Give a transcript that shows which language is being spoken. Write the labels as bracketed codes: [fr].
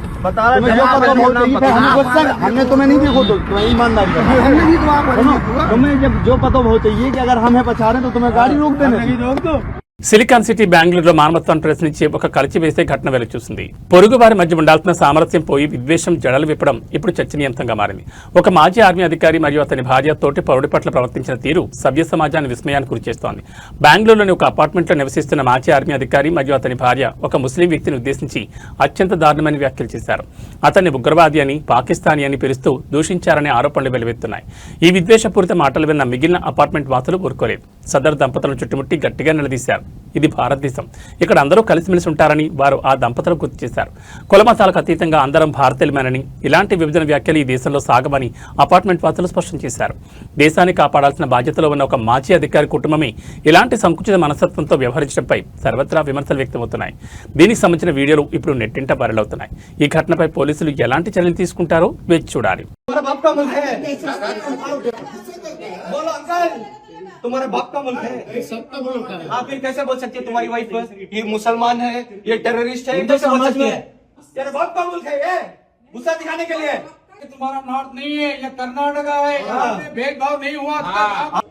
[hi] हमने तुम्हें नहीं देखो, तो तुम्हें ईमानदारी तुम्हें जब जो पता हो चाहिए कि अगर हमें बचा रहे तो तुम्हें गाड़ी रोक देना। रोक दो। [te] సిలికాన్ సిటీ బెంగళూరులో మానవత్వాన్ని ప్రశ్నించే ఒక కలిచివేసే ఘటన వెలుచూసింది. పొరుగువారి మధ్య ఉండాల్సిన సామరస్యం పోయి విద్వేషం జడలు విప్పడం ఇప్పుడు చర్చనీయాంశంగా మారింది. ఒక మాజీ ఆర్మీ అధికారి మరియు అతని భార్య తోటి పౌరుడి పట్ల ప్రవర్తించిన తీరు సభ్య సమాజాన్ని విస్మయానికి గురిచేస్తోంది. బెంగళూరులోని ఒక అపార్ట్మెంట్లో నివసిస్తున్న మాజీ ఆర్మీ అధికారి మరియు అతని భార్య ఒక ముస్లిం వ్యక్తిని ఉద్దేశించి అత్యంత దారుణమైన వ్యాఖ్యలు చేశారు. అతన్ని ఉగ్రవాది అని, పాకిస్తానీ అని పిలుస్తూ దూషించారనే ఆరోపణలు వెలువెత్తున్నాయి. ఈ విద్వేషపూరిత మాటలు విన్న మిగిలిన అపార్ట్మెంట్ వాసులు ఊరుకోలేదు. సదరు దంపతులను చుట్టుముట్టి గట్టిగా నిలదీశారు. ఇది భారతదేశం, ఇక్కడ అందరూ కలిసిమెలిసి ఉంటారని వారు ఆ దంపతులకు గుర్తు చేశారు. కులమతాలకు అతీతంగా అందరం భారతీయులమేనని, ఇలాంటి విభజన వ్యాఖ్యలు ఈ దేశంలో సాగమని అపార్ట్మెంట్ వాసులు స్పష్టం చేశారు. దేశాన్ని కాపాడాల్సిన బాధ్యతలో ఉన్న ఒక మాజీ అధికారి కుటుంబమే ఇలాంటి సంకుచిత మనస్తత్వంతో వ్యవహరించడంపై సర్వత్రా విమర్శలు వ్యక్తమవుతున్నాయి. దీనికి సంబంధించిన వీడియోలు ఇప్పుడు నెట్టింట వైరల్ అవుతున్నాయి. ఈ ఘటనపై పోలీసులు ఎలాంటి చర్యలు తీసుకుంటారో వేచి చూడాలి. [hi] तुम्हारे बाप का मुल्क है, सबका मुल्क है। आप फिर कैसे बोल सकते हैं तुम्हारी वाइफ ये मुसलमान है, ये टेररिस्ट है, कैसे बोल सकते हैं? तेरे बाप का मुल्क है ये, गुस्सा दिखाने के लिए। तुम्हारा नॉर्थ नहीं है, ये कर्नाटका है, यहाँ पे भेदभाव नहीं हुआ।